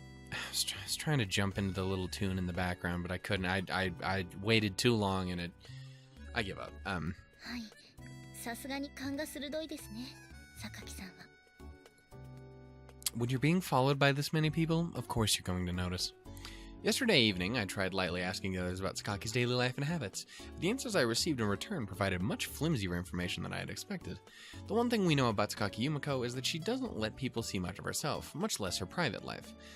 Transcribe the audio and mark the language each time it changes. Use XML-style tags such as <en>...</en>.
<en>I was trying to jump into the little tune in the background, but I couldn't. I waited too long, and I give up.</en> <ja>はい、さすがに勘が鋭いですね、榊さんは。</ja> <en>When you're being followed by this many people, of course you're going to notice. Yesterday evening, I tried lightly asking others about Sakaki's daily life and habits. The answers I received in return provided much flimsier information than I had expected. The one thing we know about Sakaki Yumiko is that she doesn't let people see much of herself, much less her private life.</en>